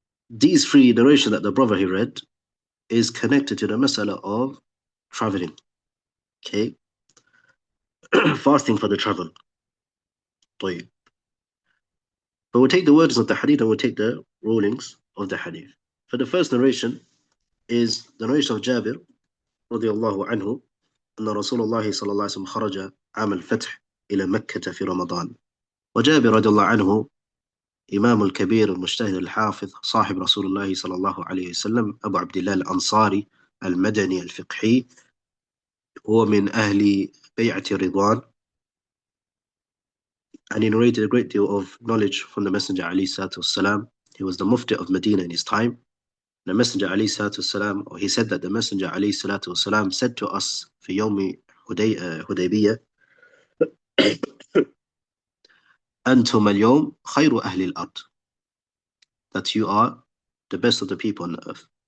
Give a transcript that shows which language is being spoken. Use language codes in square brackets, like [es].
[en] These three narrations that the brother he read is connected to the masala of traveling. Okay. Fasting for the travel. طيب. But we'll take the words of the hadith and we'll take the rulings of the hadith. For the first narration is the narration of Jabir [ar] رضي الله عنه أن رسول الله صلى الله عليه وسلم خرج عام الفتح إلى مكة في رمضان. وجابر رضي الله عنه إمام الكبير المجتهد الحافظ صاحب رسول الله صلى الله عليه وسلم أبو عبد الله الأنصاري المدني الفقهي، هو من أهل بيعة رضوان, [en] and he narrated a great deal of knowledge from the Messenger [ar] عليه الصلاة والسلام. [en] He was the Mufti of Medina in his time. The Messenger عليه الصلاة والسلام, or he said that the Messenger عليه الصلاة والسلام said to us [ar] في يوم حديبية أنتم اليوم خير أهل الأرض, [en] that you are the best of the people on earth.